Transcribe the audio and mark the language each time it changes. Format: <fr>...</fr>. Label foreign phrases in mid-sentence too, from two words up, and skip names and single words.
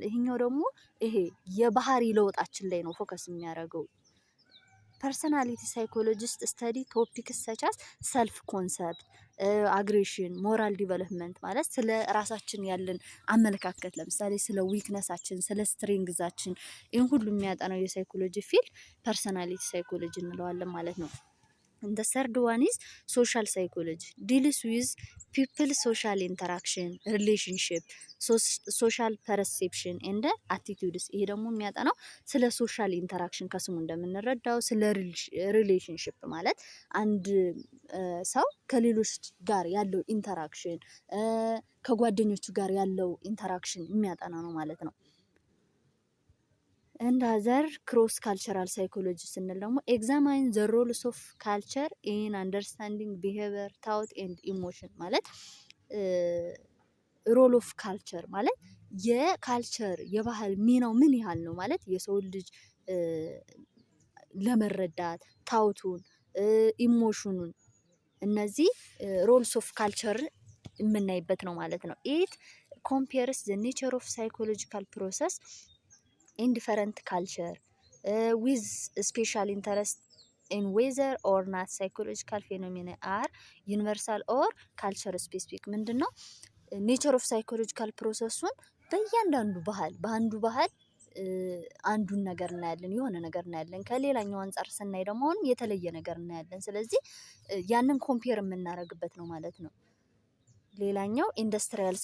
<am>ይሄኛው ደግሞ ይሄ የባህሪ ለውጣችን ላይ ነው ፎከስ የሚያደርገው።</am> <en>personality psychologist study topics such as self concept, aggression, moral development</en> <am>ማለት ስለ ራሳችን ያለን አመለካከት፣ ለምሳሌ ስለ ዊክነሳችን፣ ስለ ስትሬንግዛችን ይህን ሁሉ የሚያጠናው የሳይኮሎጂ</am> <en>field personality</en> <am>ሳይኮሎጂ እንለዋለን ማለት ነው።</am> <en>And the third one is social psychology, deals with people social interaction, relationship, social perception and attitudes።</en> <am>ይሄ ደግሞ የሚያጠናው ስለ</am> <en>social interaction</en> <am>ከስሙ እንደምንረዳው ስለ ሪሌሽንሽፕ ማለት አንድ ሰው ከሌሎች ጋር ያለው ኢንተራክሽን ከጓደኞቹ ጋር ያለው ኢንተራክሽን የሚያጠና ነው ማለት ነው።</am> <en>and other cross cultural psychology</en> <am>ስንል ደግሞ</am> <en>examine the roles of culture in understanding behavior, thought and emotion</en> <am>ማለት</am> <en>role of culture</en> <am>ማለት የካልቸር የባህል ሚናው ምን ያህል ነው ማለት የሰው ልጅ ለመረዳት ታውቱን ኢሞሽኑን እነዚህ</am> <en>roles of culture</en> <am>የምናይበት ነው ማለት</am> <en>ነው። it compares the nature of psychological process in different culture with special interest in whether or not psychological phenomena are universal or culture specific።</en> <am>ምንድነው ኔቸር ኦፍ ሳይኮሎጂካል ፕሮሰሱን በእያንዳንዱ ባህል በአንዱ ባህል አንዱን ነገር እናያለን፣ የሆነ ነገር እናያለን። ከሌላኛው አንፃር ስናይ ደግሞ የተለየ ነገር እናያለን። ስለዚህ ያንን ኮምፔር የምናደርግበት ነው ማለት ነው። ሌላኛው ኢንዱስትሪያል</am>